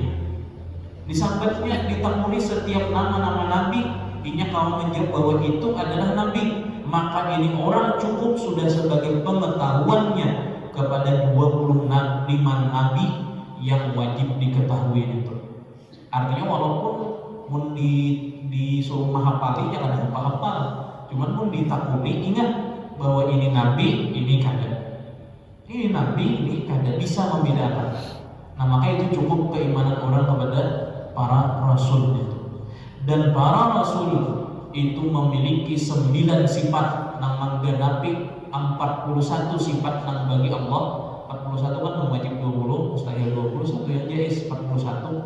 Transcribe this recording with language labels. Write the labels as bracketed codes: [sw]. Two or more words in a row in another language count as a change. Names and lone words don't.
[id] Disampaikannya ditemui setiap nama-nama nabi, inya kalau menjawab bahwa itu adalah nabi, maka ini orang cukup sudah sebagai pengetahuannya kepada 25 nabi yang wajib diketahui itu. [bjn] Artinya walaupun mun disuruh menghafali jangan hafal-hafal, cuman mun ditakuni ingat bahwa ini nabi, ini kada. Ini nabi, ini kada, [id] bisa membedakan. Nah maka itu cukup keimanan orang kepada para rasul itu. Dan para rasul itu memiliki 9 sifat yang menggenapi 41 sifat yang bagi Allah. 41 kan wajib 20, mustahil 20, 1 yang jais 41.